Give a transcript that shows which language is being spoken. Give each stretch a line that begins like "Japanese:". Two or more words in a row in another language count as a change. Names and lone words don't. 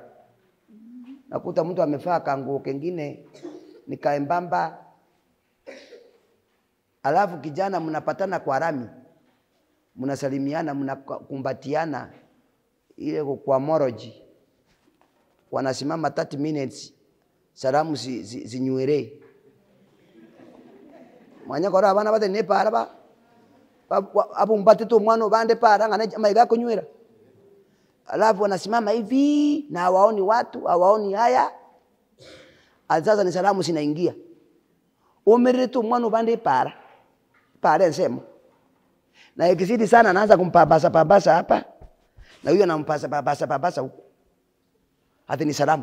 Swahili: Nakuta mtu amevaa kanguo kengine ni kaembamba, alafu kijana mnapatana kwa rami, mnasalimiana, mnakumbatiana ile kwa moroji, wanasimama 30 minutes, salamu zinyweree.
Gusii: Mwanya kora abana bate ne para ba abu mbate tu mwana bande para ngana maiga kunywera,
Swahili: alafu wanasimama hivi na hawaoni watu, hawaoni haya. Sasa ni salamu zinaingia,
Gusii: umiri tu mwana bande para nsema,
Swahili: na ikizidi sana anaanza kumpapasa hapa, na huyo anampapasa huko, hata ni salamu.